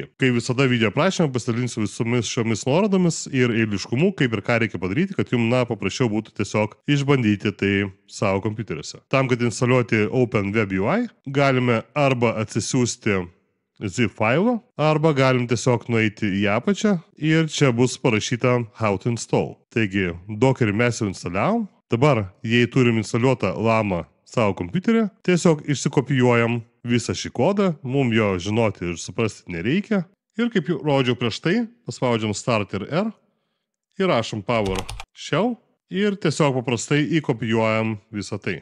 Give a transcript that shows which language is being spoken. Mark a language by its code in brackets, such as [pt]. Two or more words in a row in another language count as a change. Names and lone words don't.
[lt] Kai visada video aprašymą pasidalinsiu visomis šiomis nuorodomis ir eiliškumu, kaip ir ką reikia padaryti, kad jums paprasčiau būtų tiesiog išbandyti tai savo kompiuteriuose. Tam, kad instaliuoti OpenWebUI, galime arba atsisiųsti zip failą, arba galim tiesiog nueiti į apačią ir čia bus parašyta [en] How to install. [lt] Taigi, Dockerį mes jau instaliavom. Dabar, jei turim instaliuotą Llama savo kompiuterį, tiesiog išsikopijuojam visą šį kodą, mums jo žinoti ir suprasti nereikia. Ir kaip jau rodžiau prieš tai, paspaudžiam Start ir R, įrašom PowerShell ir tiesiog paprastai įkopijuojam visą tai.